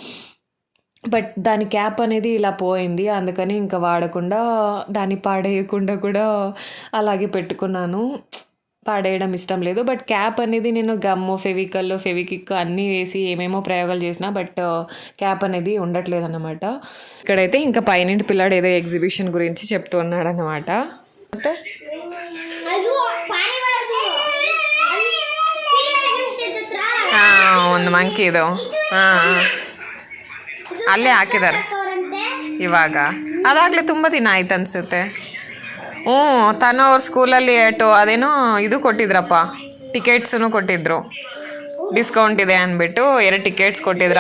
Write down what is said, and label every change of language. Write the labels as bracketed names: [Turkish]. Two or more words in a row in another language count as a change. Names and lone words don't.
[Telugu] బట్ దాని క్యాప్ అనేది ఇలా పోయింది, అందుకని ఇంకా వాడకుండా దాన్ని పాడేయకుండా కూడా అలాగే పెట్టుకున్నాను. పాడేయడం ఇష్టం లేదు. బట్ క్యాప్ అనేది నేను గమ్ము, ఫెవికిక్ అన్నీ వేసి ఏమేమో ప్రయోగాలు చేసిన, బట్ క్యాప్ అనేది ఉండట్లేదు అన్నమాట. ఇక్కడైతే ఇంకా పైనింటి పిల్లాడు ఏదో ఎగ్జిబిషన్ గురించి చెప్తూ ఉన్నాడు అన్నమాట. [Kannada] ಒಂದು ಮಂಕಿ ಇದು ಅಲ್ಲೇ ಹಾಕಿದ್ದಾರೆ ಇವಾಗ. ಅದಾಗಲೇ ತುಂಬ ದಿನ ಆಯ್ತು ಅನಿಸುತ್ತೆ. ತನು ಅವ್ರ ಸ್ಕೂಲಲ್ಲಿ ಅದೇನೋ ಇದು ಕೊಟ್ಟಿದ್ರಪ್ಪ, ಟಿಕೆಟ್ಸೂ ಕೊಟ್ಟಿದ್ರು, ಡಿಸ್ಕೌಂಟ್ ಇದೆ ಅಂದ್ಬಿಟ್ಟು 2 ಟಿಕೆಟ್ಸ್ ಕೊಟ್ಟಿದ್ರು.